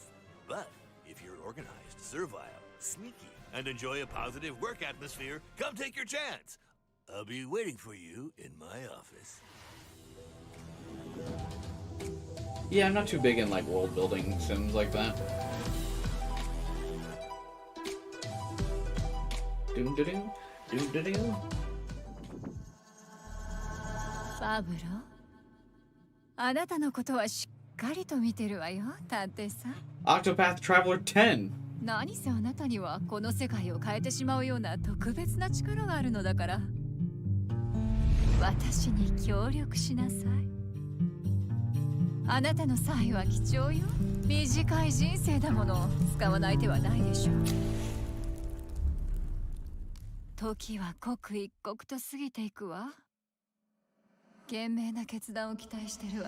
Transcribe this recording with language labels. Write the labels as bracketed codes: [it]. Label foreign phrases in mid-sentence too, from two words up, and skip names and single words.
[en] But if you're organized, servile, sneaky, and enjoy a positive work atmosphere, come take your chance. I'll be waiting for you in my office. Yeah, I'm not too big in like world building sims like that. Doom da doom, doom da doom. [ja] ファブロ、あなたのことはしっかりと見てるわよ、探偵さん。 [en] Octopath Traveler 10. [ja] 何せあなたにはこの世界を変えてしまうような特別な力があるのだから。私に協力しなさい。あなたの才は貴重よ。短い人生だもの、使わない手はないでしょう。時は刻一刻と過ぎていくわ。賢明な決断を期待してるわよ。